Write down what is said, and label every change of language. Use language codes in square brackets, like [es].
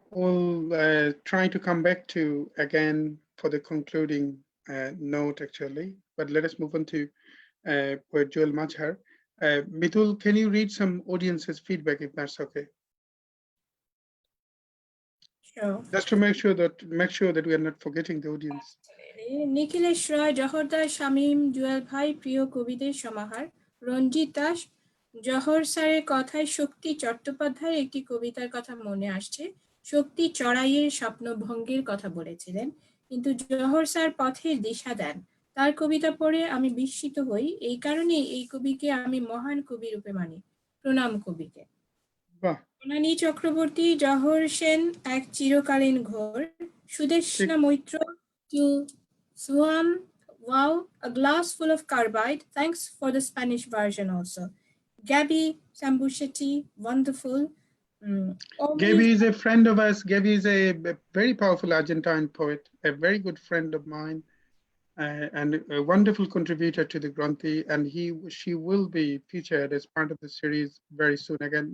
[en] We'll try to come back to again for the concluding note, actually. But let us move on to poet Jewell Mancher. Mitul, can you read some audience's feedback, if that's okay? Sure. Just to make sure that we are not forgetting the audience. [bn] Nikhilesh রায়, জহরদার, শামীম, জুয়েল ভাই, প্রিয় কবিদের সমাহার, রঞ্জিত দাস, জহর স্যারের কথায় শক্তি চট্টোপাধ্যায়ের একটি কবিতার কথা মনে আসছে। শক্তি চড়াইয়ের স্বপ্নভঙ্গের কথা বলেছিলেন, কিন্তু জহর স্যার পথের দিশা দেন। তার কবিতা পড়ে আমি বিস্মিত হই, এই কারণেই এই কবিকে আমি মহান কবি রূপে মানি। প্রণাম কবিকে। বনানী চক্রবর্তী, জহর সেন এক চিরকালীন ঘোর, Sudeshna Maitra, [en] to Suam, wow, a glass full of carbide. Thanks for the Spanish version also. Gabby Sambusheti, wonderful. Gabby is a friend of us. Gabby is a very powerful Argentine poet, a very good friend of mine, and a wonderful contributor to the Gronthee, and she will be featured as part of the series very soon again.